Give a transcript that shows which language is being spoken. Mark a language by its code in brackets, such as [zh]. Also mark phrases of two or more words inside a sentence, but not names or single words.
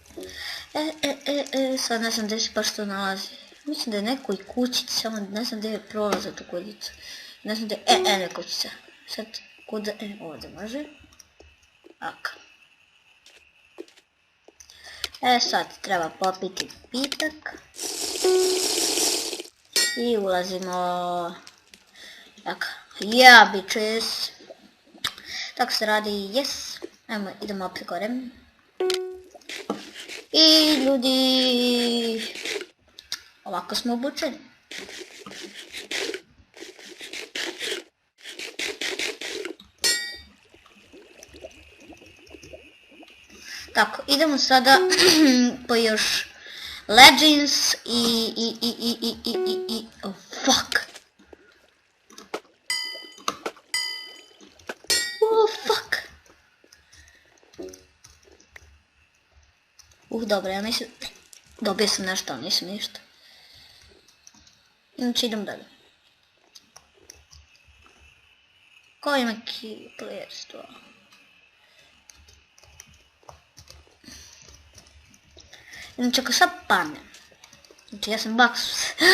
[bs] Sad ne znam gdje se baš to nalazi. Mislim da je nekoj kućici, samo ne znam gdje je prolaz za tu kućicu. Ne znam gdje je, kućica. Sad, kuda, ovdje može. Aka. Sad treba popiti pitak. I ulazimo. [en] Aka. Yeah, bitches. [bs] Tako se radi, yes. Ajmo, idemo opet gore. I ljudi, ovako smo obučeni. Tako, idemo sada po još Legends i [en] oh fuck. Oh fuck. [bs] Dobro, ja mislim, dobio sam nešto, ali nisam ništa. Inače idem dalje. Ko ima keyplayerstvo? Inače ako sad padnem, znači ja sam baksus.